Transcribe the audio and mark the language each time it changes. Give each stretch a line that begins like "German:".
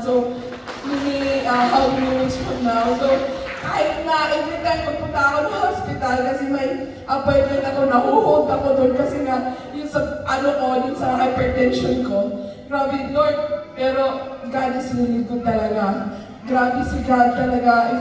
English: So how many weeks from now?
Filipino: So kahit na every time magpunta ako ng hospital kasi may appointment ako, nahuhold ako doon kasi nga yung sa yung sa hypertension ko. Grabe, Lord. Pero
English: God is really good
Filipino: talaga. Grabe si God talaga.